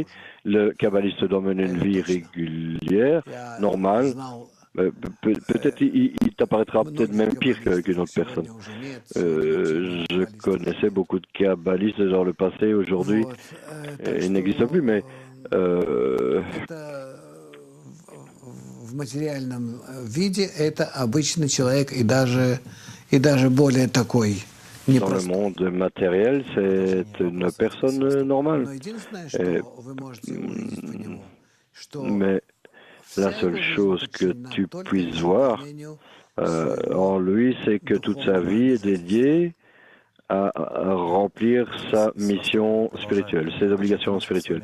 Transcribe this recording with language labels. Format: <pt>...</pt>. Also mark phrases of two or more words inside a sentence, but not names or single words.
<fr>Le kabbaliste doit mener une vie régulière, normale. Peut-être il t'apparaîtra peut-être même pire qu'une autre personne. Je connaissais beaucoup de kabbalistes dans le passé, aujourd'hui ils n'existent plus, mais</fr> <ru>в материальном виде это обычный человек и даже более такой</ru> <fr>dans le monde matériel, c'est une personne normale. Mais la seule chose que tu puisses voir en lui, c'est que toute sa vie est dédiée à remplir sa mission spirituelle, ses obligations spirituelles.</fr>